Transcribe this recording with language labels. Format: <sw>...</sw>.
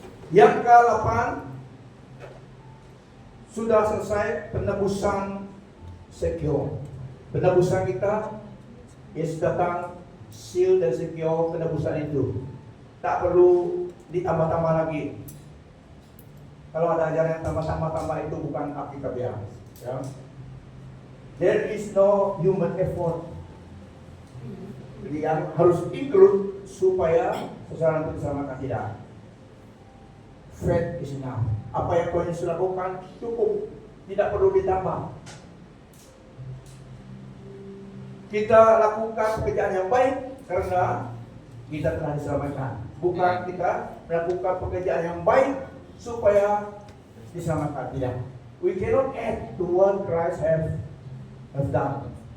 <id>Yang ke-8, sudah selesai penebusan secure. Penebusan kita, Yesus datang, seal dan secure penebusan itu. Tak perlu ditambah-tambah lagi. Kalau ada ajaran yang tambah-tambah itu bukan Alkitabiah, ya.</id> <en>There is no human effort.</en> <id>Jadi yang harus include supaya seseorang itu diselamatkan, tidak.</id> <en>Faith is enough.</en> <id>Apa yang kau Yesus lakukan cukup, tidak perlu ditambah. Kita lakukan pekerjaan yang baik karena kita telah diselamatkan. Bukan kita melakukan pekerjaan yang baik supaya diselamatkan, tidak.</id> <en>We cannot add to what Christ have done.</en>